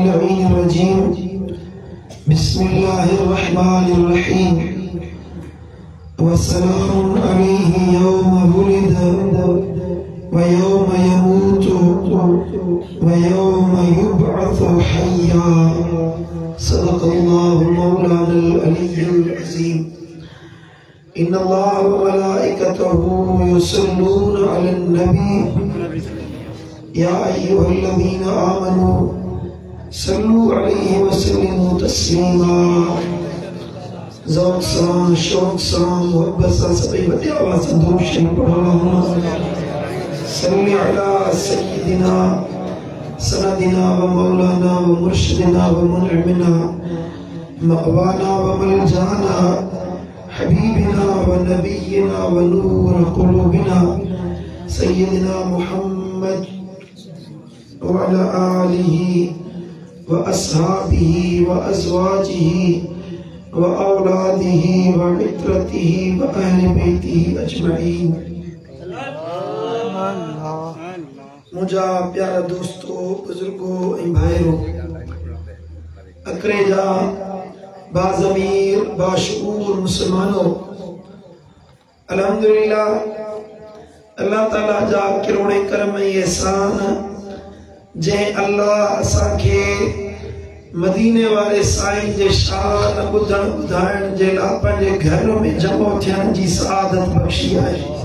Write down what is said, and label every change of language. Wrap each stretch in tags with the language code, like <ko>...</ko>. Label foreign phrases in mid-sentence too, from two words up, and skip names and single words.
<ar>اللعين الرجيم بسم الله الرحمن الرحيم وسلام عليه يوم ولد ويوم يموت ويوم يبعث حيا صدق الله مولانا العلي العظيم إن الله وملائكته يصلون على النبي يا أيها الذين آمنوا صلوا عليه وسلموا تسليما.</ar> <sd>ज़ौक़ सां शौक़ सां मुहब्बत सां सभी वॾी आवाज़ सां दुरूद शरीफ़ पढ़ो।</sd> <ar>صل على سيدنا وسندنا ومولانا ومرشدنا ومنعمنا ومأوانا وملجانا حبيبنا ونبينا ونور قلوبنا سيدنا محمد وعلى آله وأصحابه وأزواجه وأولاده وعترته وأهل بيته أجمعين.</ar> <sd>मुझा प्यारा दोस्तों, बुजुर्गों, भाइयों, अकरेजा बाज़मीर बाशऊर मुसलमानों, अल्हम्दुलिल्लाह अल्लाह ताला जा किरोड़े करम ऐं एहसान जे अल्लाह असांखे मदीने वारे साईं जे शान ॿुधण ॿुधाइण जे लाइ पंहिंजे घर में जमो थियण जी सआदत बख़्शी आहे।</sd>